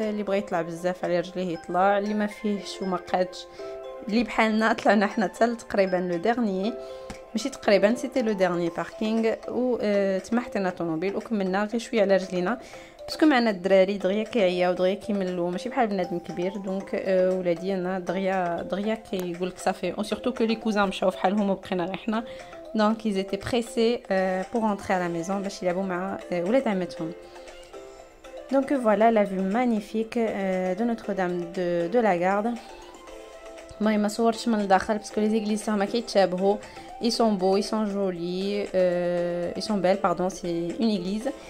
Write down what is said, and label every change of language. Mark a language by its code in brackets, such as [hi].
[ar] اللي بغى يطلع بزاف على رجليه يطلع، اللي ما فيهش وما قادش اللي بحالنا طلعنا حنا حتى تقريبا لو ديرني، ماشي تقريبا سيتي لو ديرني باركينغ. و تما حطينا طوموبيل وكملنا غير شويه على رجلينا باسكو معنا الدراري دغيا كيعياو دغيا كيملوا، ماشي بحال بنادم كبير. دونك ولادي انا دغيا كيقول لك صافي، او سورتو كو لي كوزان مشاو فحالهم وبقينا غير حنا. [fr] دونك ils étaient pressés pour rentrer à la maison [ar] باش يلعبوا مع ولاد عمتهم. [fr] Donc voilà la vue magnifique de Notre-Dame de la Garde. [ar] ما صورتش من الداخل باسكو لي زيغليز ما كيتشابهوا. [fr] Ils sont beaux, ils sont jolis, ils sont belles, pardon, c'est une église.